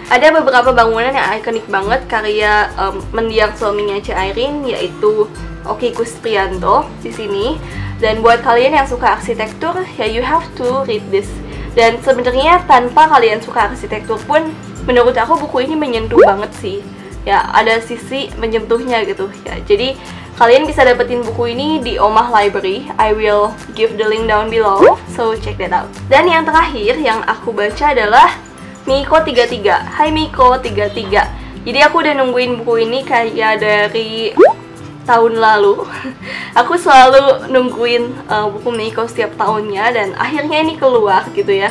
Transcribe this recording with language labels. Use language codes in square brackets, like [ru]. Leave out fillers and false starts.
[id] Ada beberapa bangunan yang ikonik banget karya mendiang suaminya Ci Airin, yaitu Oki Kuspriyanto di sini. Dan buat kalian yang suka arsitektur, ya [en] you have to read this. [id] Dan sebenarnya tanpa kalian suka arsitektur pun, menurut aku buku ini menyentuh banget sih. Ya, ada sisi menyentuhnya gitu ya. Jadi kalian bisa dapetin buku ini di Omah Library. [en] I will give the link down below, so check that out. [id] Dan yang terakhir yang aku baca adalah Miko 33. Hai Miko 33. Jadi aku udah nungguin buku ini kayak dari tahun lalu. Aku selalu nungguin buku Miko setiap tahunnya, dan akhirnya ini keluar gitu ya.